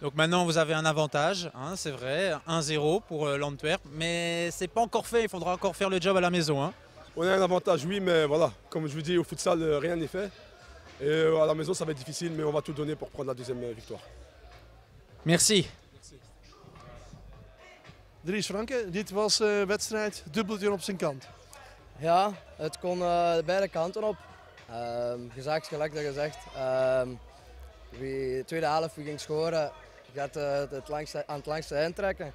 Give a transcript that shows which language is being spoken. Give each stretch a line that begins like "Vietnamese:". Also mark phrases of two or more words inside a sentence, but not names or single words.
French: Donc maintenant vous avez un avantage, hein, c'est vrai, 1-0 pour l'Antwerp, mais c'est pas encore fait, il faudra encore faire le job à la maison. Hein. On a un avantage, oui, mais voilà, comme je vous dis, au futsal, rien n'est fait. Et à la maison, ça va être difficile, mais on va tout donner pour prendre la deuxième victoire. Merci.
Dutch: Dries Franke, dit was wedstrijd dubbeltje op zijn kant. Ja, het kon beide kanten op. Gezegd, gelijk dat gezegd. De tweede helft, wie ging scoren, gaat aan het langste eind trekken.